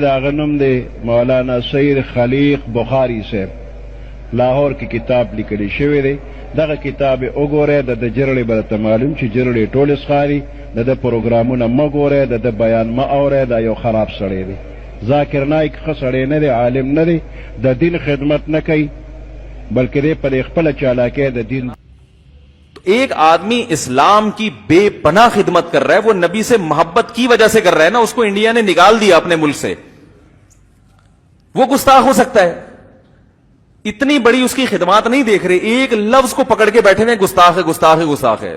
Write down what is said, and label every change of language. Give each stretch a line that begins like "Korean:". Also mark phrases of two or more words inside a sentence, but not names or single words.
Pashto: هغه نوم دی مولانا سید خلیق بخاري صاحب لاهور کې کتاب لیکلی شوی دی دغه کتاب یې وګورئ د ده جرړې به درته معلوم چې جرړې ټولې ښکاري د ده پروګرامونه مه ګورئ د ده بیان مه اورئ دا یو خراب سړی دی ذاکر نایک ښه سړی نه دی عالم نه دی د دین خدمت نه کوي بلکې دی په خپله چالاکۍ د دین
Urdu: ایک آدمی اسلام کی بے پناہ خدمت کر رہا ہے، وہ نبی سے محبت کی وجہ سے کر رہا ہے نا، اس کو انڈیا نے نکال دیا اپنے ملک سے، وہ گستاخ ہو سکتا ہے. اتنی بڑی اس کی خدمت نہیں دیکھ رہے، ایک لفظ کو پکڑ کے بیٹھے ہوئے گستاخ ہے گستاخ ہے گستاخ ہے.